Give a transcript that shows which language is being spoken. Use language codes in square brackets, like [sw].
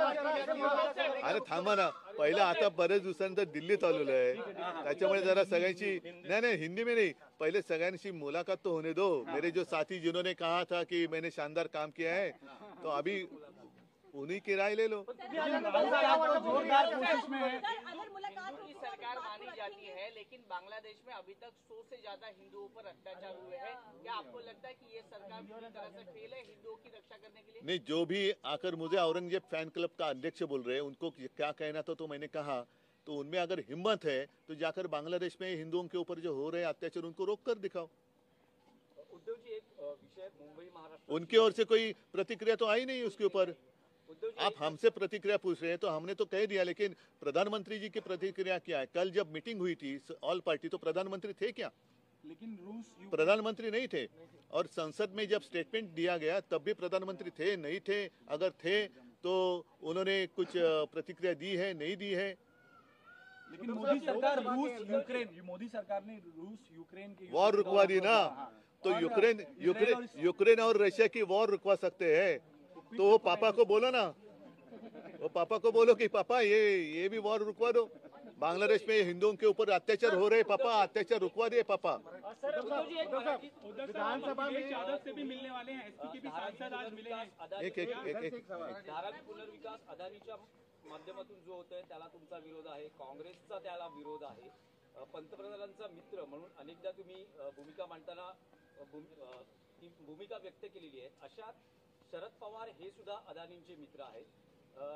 [mr] अरे थांबा ना, पहिला आता बरेच दिवसानंतर दिल्लीत आलेलो आहे, त्याच्यामुळे जरा सगळ्यांची नाही [hi] हिंदी में नहीं, पहले [mr] सगळ्यांशी [hi] मुलाकात तो होने दो। मेरे जो साथी जिन्होंने कहा था कि मैंने शानदार काम किया है तो अभी उन्हीं की राय ले लो। मोदी सरकार मानी जाती है, लेकिन बांग्लादेश में अभी तक 100 से ज्यादा हिंदुओं पर अत्याचार हुए हैं। क्या आपको लगता है कि ये सरकार पूरी तरह से फेल है हिंदुओं की रक्षा करने के लिए? नहीं, जो भी आकर मुझे औरंगजेब फैन क्लब का अध्यक्ष बोल रहे हैं उनको क्या कहना था तो मैंने कहा, तो उनमें अगर हिम्मत है तो जाकर बांग्लादेश में हिंदुओं के ऊपर जो हो रहे अत्याचार उनको रोक कर दिखाओ। उद्धव जी, एक विषय मुंबई महाराष्ट्र, उनकी ओर से कोई प्रतिक्रिया तो आई नहीं उसके ऊपर। आप हमसे प्रतिक्रिया पूछ रहे हैं तो हमने तो कह दिया, लेकिन प्रधानमंत्री जी की प्रतिक्रिया क्या है? कल जब मीटिंग हुई थी ऑल पार्टी तो प्रधानमंत्री थे क्या? लेकिन रूस प्रधानमंत्री नहीं थे, और संसद में जब स्टेटमेंट दिया गया तब भी प्रधानमंत्री थे नहीं थे? अगर थे तो उन्होंने कुछ प्रतिक्रिया दी है नहीं दी है? लेकिन मोदी सरकार मोदी सरकार ने रूस यूक्रेन की वॉर रुकवा दी ना, तो यूक्रेन और रशिया की वॉर रुकवा सकते हैं तो वो पापा को बोलो ना, वो पापा को बोलो कि पापा ये भी वॉर रुकवा दो, बांग्लादेश में हिंदुओं के ऊपर अत्याचार हो रहे, पापा अत्याचार रुकवा दे पापा। विधानसभा में चादर से भी मिलने वाले हैं, एसपी के भी सांसद आज मिले हैं। [mr] एक धारावी पुनर्विकास अदानीच्या माध्यमातून जो होतोय त्याला तुमचा विरोध आहे, काँग्रेसचा त्याला विरोध आहे, पंतप्रधानांचा मित्र म्हणून अनेकदा तुम्ही भूमिका मांडताना भूमिका व्यक्त केलेली आहे। अशात शरद पवार हे सुद्धा अदानींचे मित्र आहेत।